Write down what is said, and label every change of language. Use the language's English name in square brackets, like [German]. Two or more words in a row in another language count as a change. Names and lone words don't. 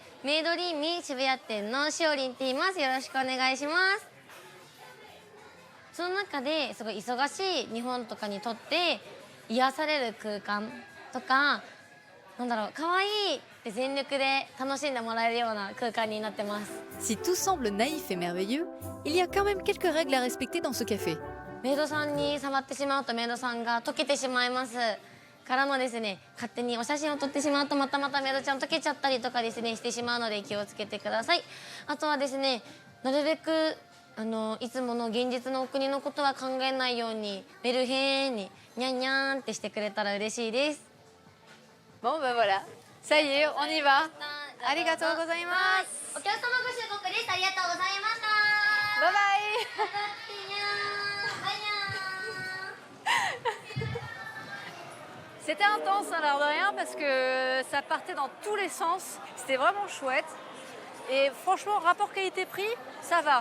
[Japanese] メイドリーミー渋谷店のしおりんって言います。よろしくお願いします。その中ですごい忙しい日本とかにとって癒される空間とか、なんだろう、可愛いって全力で楽しんでもらえるような空間になってます。 [French] Si tout semble naïf et merveilleux, il y a quand même quelques règles à respecter dans ce café. [Japanese] メイドさんに触ってしまうとメイドさんが溶けてしまいます。からもですね、勝手にお写真を撮ってしまうとまたメイドちゃん溶けちゃったりとかですねしてしまうので気をつけてください。あとはですね、なるべくいつもの現実のお国のことは考えないようにメルヘーにニャンニャンってしてくれたら嬉しいです。 [French] Bon ben voilà, ça y est, on y va. [Japanese] ありがとうございます. お客様ご出国です。ありがとうございました。 [English] Bye bye. [French] C'était intense, à l'air de rien, parce que ça partait dans tous les sens. C'était vraiment chouette. Et franchement, rapport qualité-prix, ça va.